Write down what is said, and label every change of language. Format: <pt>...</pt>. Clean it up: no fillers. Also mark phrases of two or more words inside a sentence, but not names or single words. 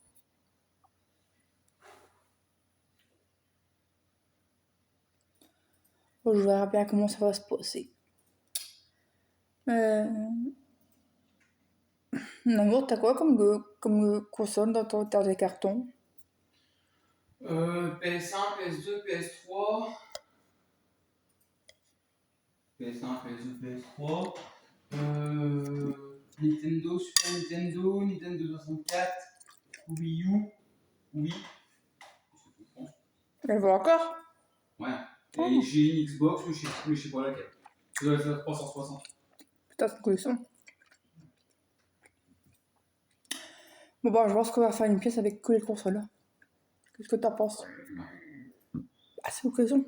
<fr>Bon, je verrai bien comment ça va se passer. Namour, t'as quoi comme console dans ton terre de carton? PS1, PS2, PS3. PS1, PS2, PS3. Nintendo, Super Nintendo, Nintendo 64, Wii U, Wii. Elle va encore? Ouais. Et j'ai une Xbox, mais je sais pas laquelle. Ça doit être la 360. Putain, c'est une collection. Bon, bah, je pense qu'on va faire une pièce avec que les consoles. Qu'est-ce que t'en penses? Ah, c'est une collection.</fr>